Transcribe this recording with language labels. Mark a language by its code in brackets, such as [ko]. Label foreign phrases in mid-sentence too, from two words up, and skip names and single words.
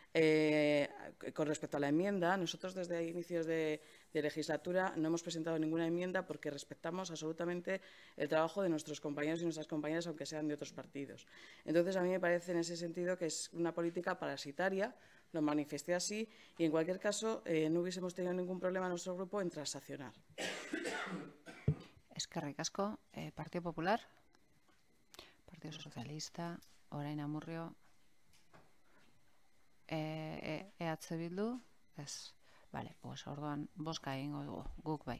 [es] Con respecto a la enmienda, nosotros desde inicios de de legislatura no hemos presentado ninguna enmienda porque respetamos absolutamente el trabajo de nuestros compañeros y nuestras compañeras, aunque sean de otros partidos. Entonces, a mí me parece en ese sentido que es una política parasitaria, lo manifesté así, y en cualquier caso no hubiésemos tenido ningún problema en nuestro grupo en transaccionar. [eu] Eskerrik asko, Partido Popular, Partido Socialista, orain Amurrio, EH Bildu, ez. [es] Vale, pues [eu] orduan bozka egingo dugu, guk bai.